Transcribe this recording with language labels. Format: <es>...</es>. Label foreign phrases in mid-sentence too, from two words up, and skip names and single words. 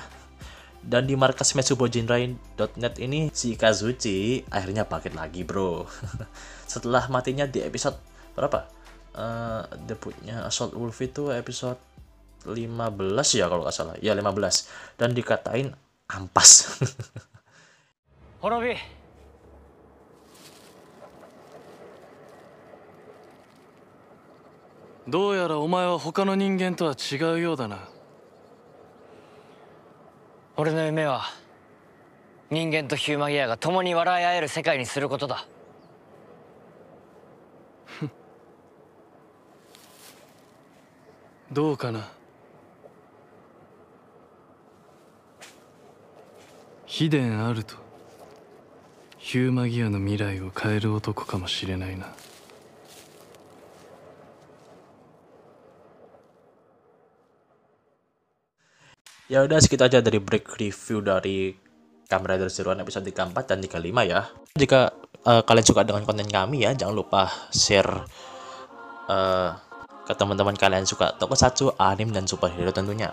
<id>Dan di markas metsubojinrai.net ini si Kazuchi akhirnya bangkit lagi bro. Setelah matinya di episode berapa? Debutnya Assault Wolf itu episode 15 ya kalau nggak salah. Ya 15. Dan dikatain ampas. Horobi.</id> <ja>どうやらお前は他の人間とは違うようだな。俺の夢は人間とヒューマギアが共に笑い合える世界にすることだ。どうかな。秘伝あるとヒューマギアの未来を変える男かもしれないな。</ja> <id>Ya udah segitu aja dari</id> <en>break review</en> <id>dari Kamen Rider Zero One episode 34 dan 35 ya. Jika kalian suka dengan konten kami ya, jangan lupa share ke teman-teman kalian suka tokusatsu, anime, dan superhero tentunya.</id>